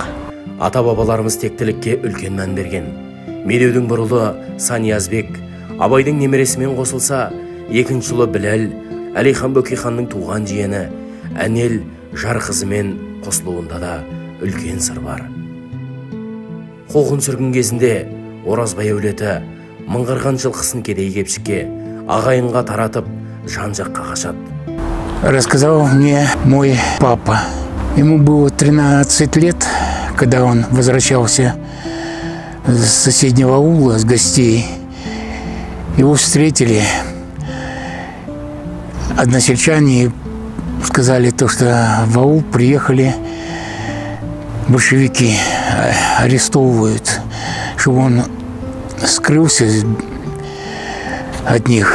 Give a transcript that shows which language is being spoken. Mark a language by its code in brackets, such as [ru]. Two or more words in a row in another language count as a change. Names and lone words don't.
[kk] Ата-бабаларымыз тектілікке үлкен мән берген. Медеудің бір ұлы Саниязбек Абайдың немересімен қосылса, екінші ұлы Біләл Әлихан Бөкейханның туған жиені Әнел жар қызымен қосылуында да үлкен сыр бар. Қуғын сүргін кезінде Оразбай әулеті мыңғырған жылқысын кедей-кепшікке, ағайынға таратып, жан-жаққа қашады. [ru] Рассказал мне мой папа. Ему было 13 лет, когда он возвращался с соседнего аула, с гостей. Его встретили односельчане и сказали, что в аул приехали большевики, арестовывают, чтобы он скрылся от них.